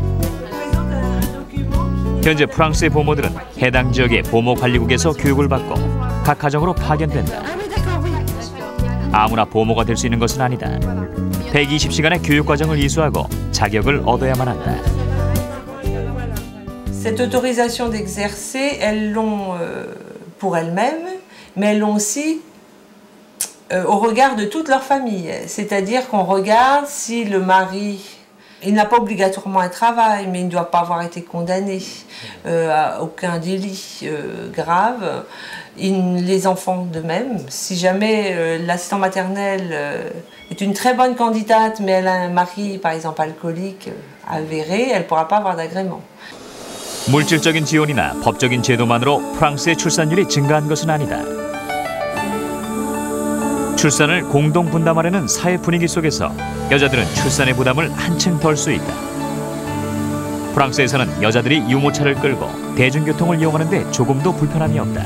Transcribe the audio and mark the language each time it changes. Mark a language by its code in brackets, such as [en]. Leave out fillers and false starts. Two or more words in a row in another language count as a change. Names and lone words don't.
[ko] 현재 프랑스의 보모들은 해당 지역의 보모 관리국에서 교육을 받고 각 가정으로 파견된다. 아무나 보모가 될 수 있는 것은 아니다. 120시간의 교육 과정을 이수하고 자격을 얻어야만 한다. [fr] Cette autorisation d'exercer, elles l'ont pour elles-mêmes, mais elles l'ont aussi au regard de toute leur famille. C'est-à-dire qu'on regarde si le mari Il n'a pas obligatoirement un travail, mais il ne doit pas avoir été condamné à aucun délit grave. Les enfants de même. Si jamais l'assistant maternel est une très bonne candidate, mais elle a un mari, par exemple, alcoolique avéré, elle ne pourra pas avoir d'agrément. [ko] 물질적인 지원이나 법적인 제도만으로 프랑스의 출산율이 증가한 것은 아니다. 출산을 공동 분담하려는 사회 분위기 속에서 여자들은 출산의 부담을 한층 덜 수 있다. 프랑스에서는 여자들이 유모차를 끌고 대중교통을 이용하는데 조금도 불편함이 없다.